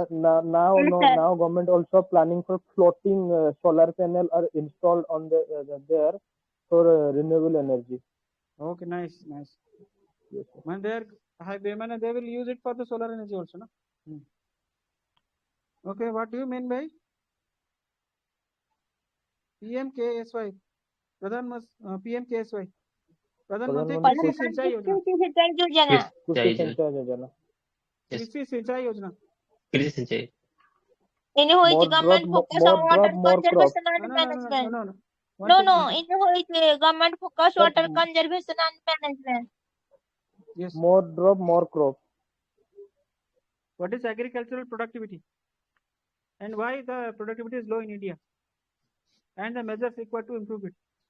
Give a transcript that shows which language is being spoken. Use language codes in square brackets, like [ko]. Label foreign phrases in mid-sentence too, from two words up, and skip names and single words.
[en] Now government also planning for floating solar panel are installed on there for renewable energy. Okay, nice. Yes, When they will use it for the solar energy also, no? Okay, what do you mean by PMKSY? PMKSY. Pradhan Mantri Krishi Sinchai Yojana. Krishi Sinchai Yojana. Krishi Sinchai. In which government focus on water conservation and management. No. In which government focus water conservation and management. Yes. More drop, more crop. What is agricultural productivity? And why the productivity is low in India? And the measures required to improve it.